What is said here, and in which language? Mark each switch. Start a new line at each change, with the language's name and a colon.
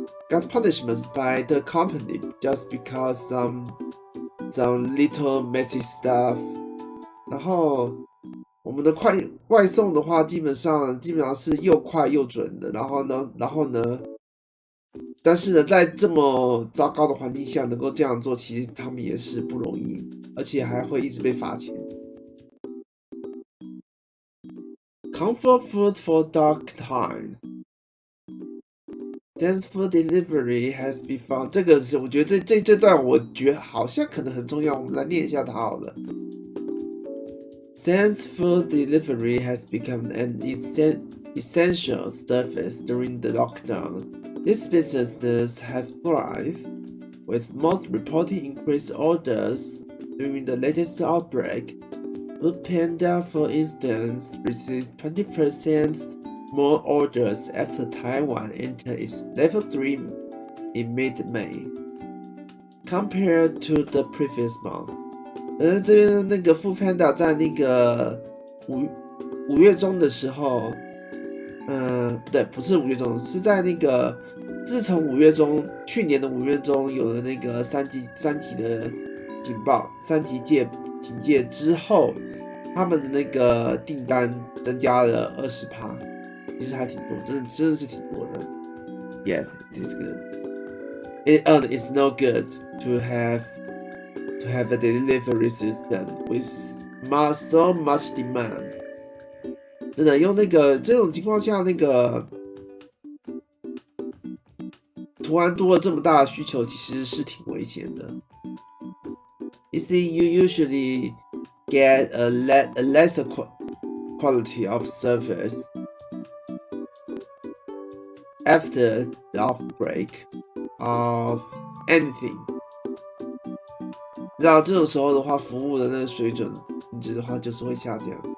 English: got punishments by the company just because some little messy stuff.
Chinese: 然后我们的外送的话，基本上是又快又准的。然后呢，但是呢，在这么糟糕的环境下能够这样做，其实他们也是不容易，而且还会一直被罚钱。
English: Comfort food for dark times. Since food delivery has been found，
Chinese: 这个我觉得这段我觉得好像可能很重要，我们来念一下它好了。
English: Since food delivery has become an essential service during the lockdown, these businesses have thrived, with most reporting increased orders during the latest outbreak. Foodpanda, for instance, received 20% more orders after Taiwan entered its Level 3 in mid-May, compared to the previous month.
Chinese: 这边那个 Foodpanda 在那个五月中的时候，不对，不是5月中，是在那个自从去年的5月中有了那个三级的警报，3级警戒之后，他们的那个订单增加了20%，其实还挺多，真的是挺多的。
English: Yes, it's good. It's not good to have a delivery system with so much demand.
Chinese: 真的用这种情况下，那个突然多了这么大的需求，其实是挺危险的。
English: You see, you usually get a lesser quality of service after the outbreak of anything.
Chinese: 然后这种时候的话，服务的那个水准品质的话，就是会下降。